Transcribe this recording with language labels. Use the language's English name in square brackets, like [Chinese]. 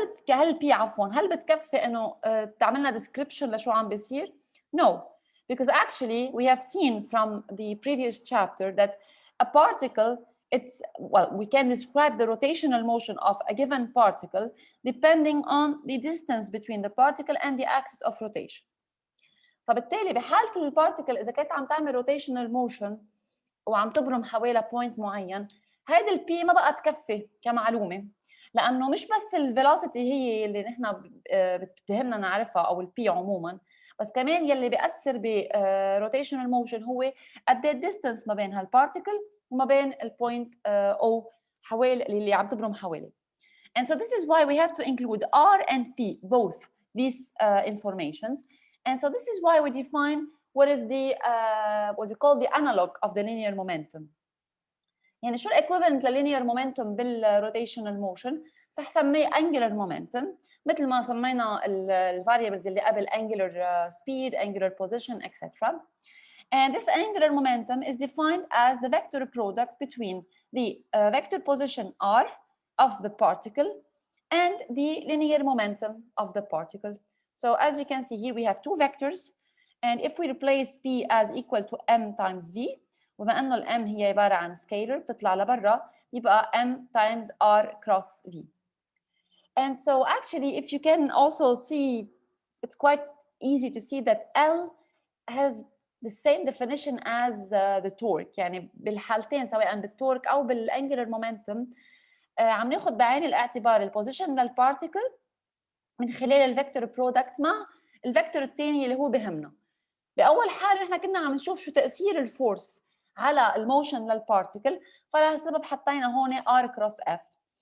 [Arabic] هل P عفوا هل بتكفي انه تعملنا [English] description [Arabic] لشو عم بيصير؟ [English] No, because actually we have seen from the previous chapter that a particle, we can describe the rotational motion of a given particle depending on the distance between the particle and the axis of rotation. [Arabic] فبالتالي بحالة البارتيكل إذا كانت عم تعمل rotational motion وعم تبرم حوالي بوينت معين، هيدي البي ما بقى تكفي كمعلومة، لأنه مش بس الفيلوسيتي هي اللي نحن بتهمنا نعرفها أو البي عموما، بس كمان يلي بيأثر بروتيشنال موشن هو قد ايه الديستنس ما بين هالبارتيكل وما بين البوينت او حوالي اللي عم تبرم حوالي. [English] And so this is why we have to include R and P, both these informations. And so this is why we define what is the what we call the analog of the linear momentum. [Arabic] يعني شو equivalent للlinear momentum بالrotational motion؟ صح سميه angular momentum مثل ما سمينا variables اللي قبل [English] angular speed, angular position, etc. And this angular momentum is defined as the vector product between the vector position r of the particle and the linear momentum of the particle. So as you can see here we have two vectors, and if we replace P as equal to m times v, [Arabic] وبما انه الm هي عباره عن [English] scalar [Arabic] بتطلع لبرا يبقى [English] m times r cross v. And so actually if you can also see, it's quite easy to see that L has the same definition as the torque. [Arabic] يعني بالحالتين سواء بالتورك او بالانجلر مومنتم عم ناخذ بعين الاعتبار البوزيشن للبارتيكل من خلال الفيكتور برودكت مع الفيكتور الثاني اللي هو بهمنا. باول حاله نحن كنا عم نشوف شو تاثير الفورس على الموشن للبارتيكل، فلهالسبب حطينا هون R كروس F.